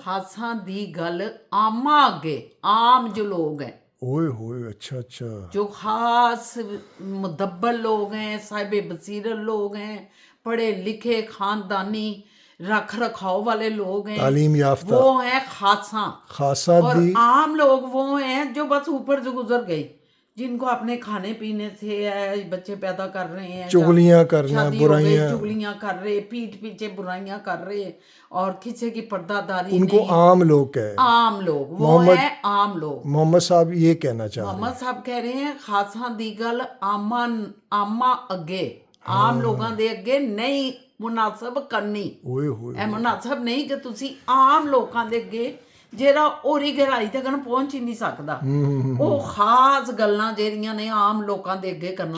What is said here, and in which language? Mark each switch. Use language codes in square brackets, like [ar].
[pa] خاصاں دی گل آما اگے، [ur] عام جو لوگ ہیں، اوئے ہوئے، اچھا جو خاص مدبر لوگ ہیں، صاحب بصیرت لوگ ہیں، پڑھے لکھے خاندانی رکھ رکھاؤ والے لوگ ہیں، تعلیم یافتہ، وہ ہیں خاصاں. خاصا اور دی عام لوگ وہ ہیں جو بس اوپر سے گزر گئی، جن کو اپنے کھانے پینے سے بچے پیدا کر رہے ہیں، چغلیاں کرنا، شادی ہو گئی، برائیاں، چگلیاں کر رہے، پیٹھ پیچھے برائیاں کر رہے، اور کسی کی پردہ داری ان کو نہیں. عام لوگ کہے. عام لوگ وہ ہیں عام لوگ. محمد صاحب یہ کہنا چاہ رہے ہیں. محمد صاحب کہہ رہے ہیں [pa] خاصاں دی گل آما اگے، عام لوگاں دے اگے نہیں مناسب کرنی. اوئے ہوئے، اے مناسب نہیں کہ تسی عام لوکاں دے اگے جیڑا اوری گہرائی تک پہنچ ہی نہیں سکدا، وہ خاص گلاں جیڑیاں نے عام لوکاں دے اگے کرن